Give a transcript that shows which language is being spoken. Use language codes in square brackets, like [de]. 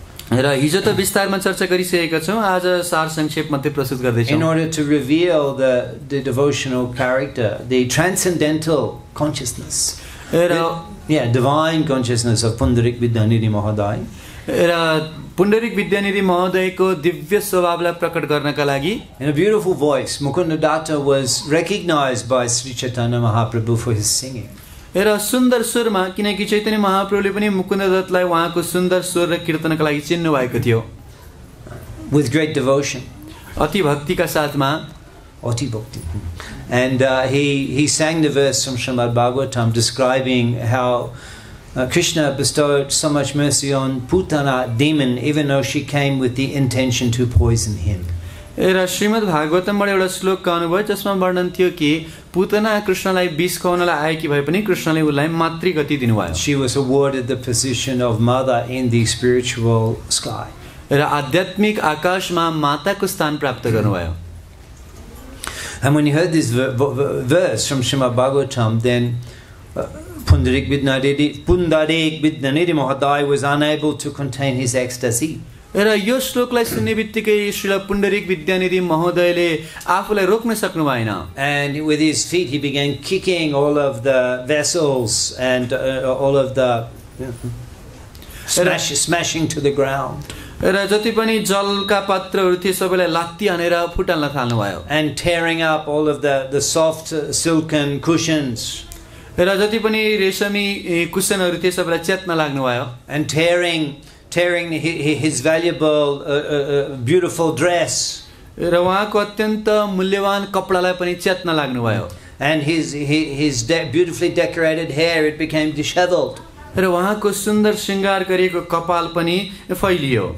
[ne] र हिजो त विस्तारमा चर्चा गरिसकेका छौं, आज सार संक्षेप मात्रै प्रस्तुत गर्दै [en] In [ne] छौं। [en] order to reveal the devotional character, the transcendental consciousness, divine consciousness of Pundarik Vidyanidhi Mahadai. [ne] र पुण्डरिक विद्यानिधि महोदयको दिव्य स्वभावलाई प्रकट गर्नका लागि [en] In a beautiful voice, Mukunda Datta was recognized by Sri Chaitanya Mahaprabhu for his singing. [ne] र सुन्दर स्वरमा, किनकि चैतन्य महाप्रभुले पनि मुकुन्द दत्तलाई उहाँको सुन्दर स्वर र कीर्तनका लागि चिन्नु भएको थियो। [en] With great devotion. [ne] अति भक्तिका साथमा। Ati Bhakti. [en] And he sang the verse from Srimad Bhagavatam describing how Krishna bestowed so much mercy on Putana demon, even though she came with the intention to poison him. [ne] र श्रीमद् भागवतमबाट एउटा श्लोक गाउनुभयो जसमा वर्णन थियो कि पुतना कृष्णलाई विष खुवाउनलाई आएकी भए पनि कृष्णले उलाई मातृ गति दिनुभयो। [en] She was awarded the position of mother in the spiritual sky. [ne] र आध्यात्मिक आकाशमा माताको स्थान प्राप्त गर्नुभयो। [en] And when he heard this verse from Srimad Bhagavatam, then Pundarik Vidyanidhi Mahadai was unable to contain his ecstasy. [ne] र यो श्लोकलाई सुन्ने बित्तिकै श्रील पुण्डरिक विद्यानिधि महोदयले आफूलाई रोक्न सक्नु भएन। [en] And with his feet he began kicking all of the vessels and all of the smashing to the ground. [ne] र जति पनि जलका पात्रहरू थिए सबैलाई लात्ती हानेर फुटाल्न थाल्नुभयो। [en] And tearing up all of the soft silken cushions. [ne] र जति पनि रेशमी कुशनहरू थिए सबैलाई च्यात्न लाग्नुभयो। [en] And tearing his valuable beautiful dress. [ne] र उहाँको अत्यन्त मूल्यवान कपडालाई पनि च्यात्न लाग्नुभयो। [en] And his beautifully decorated hair, it became disheveled. [ne] र उहाँको सुन्दर श्रृंगार गरिएको कपाल पनि फैलियो।